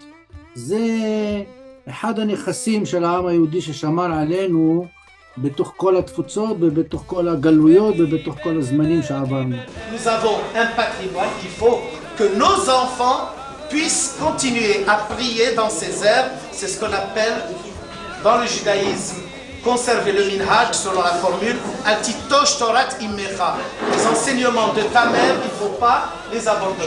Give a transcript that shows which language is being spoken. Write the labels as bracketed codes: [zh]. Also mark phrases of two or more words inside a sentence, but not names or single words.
[he] זה אחד הנכסים של העם היהודי ששמר עלינו בתוך כל התפוצות ובתוך כל הגלויות ובתוך כל הזמנים שעברנו. [fr] Nous avons un patrimoine qu'il faut que nos enfants puissent continuer à prier dans ces heures. C'est ce qu'on appelle dans le judaïsme conserver le minhaj selon la formule [he] אל תטוש תורת אמך. [fr] Les enseignements de ta mère, il ne faut pas les abandonner.